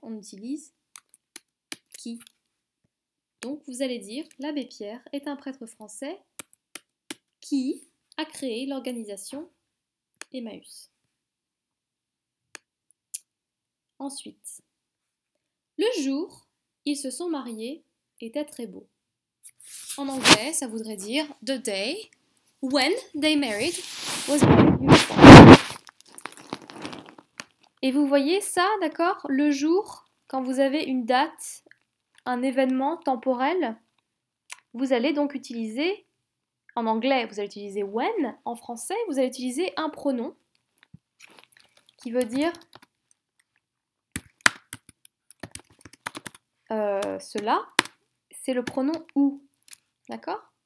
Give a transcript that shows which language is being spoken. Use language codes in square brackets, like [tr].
[fr] On utilise qui. Donc, vous allez dire, l'abbé Pierre est un prêtre français qui a créé l'organisation Emmaüs. Ensuite, le jour, ils se sont mariés, était très beau. En anglais, ça voudrait dire [en] the day when they married was very beautiful. [fr] Et vous voyez ça, d'accord? Le jour, quand vous avez une date, un événement temporel, vous allez donc utiliser, en anglais, vous allez utiliser when, en français, vous allez utiliser un pronom qui veut dire cela, c'est le pronom où, d'accord?